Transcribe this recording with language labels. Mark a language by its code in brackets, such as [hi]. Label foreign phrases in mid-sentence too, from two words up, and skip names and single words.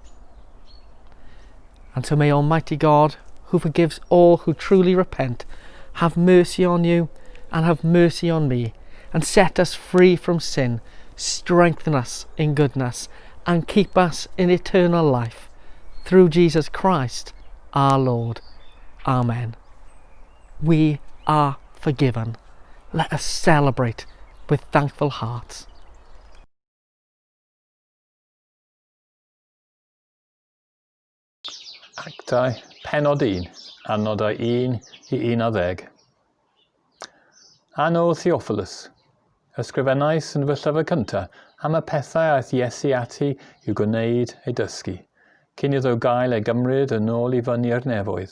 [en] And so may Almighty God, who forgives all who truly repent, have mercy on you and have mercy on me, and set us free from sin, strengthen us in goodness, and keep us in eternal life. Through Jesus Christ our Lord. Amen. We are forgiven. Let us celebrate with thankful hearts. [cy] Actau, Pennod 1, Adnodau 1 i 11. Anno Theophilus, ysgrifennais yn fy llyfr cyntaf am y pethau aeth Iesu ati i'w gwneud ei dysgu, cyn iddo gael ei gymryd yn ôl i fyny'r nefoedd.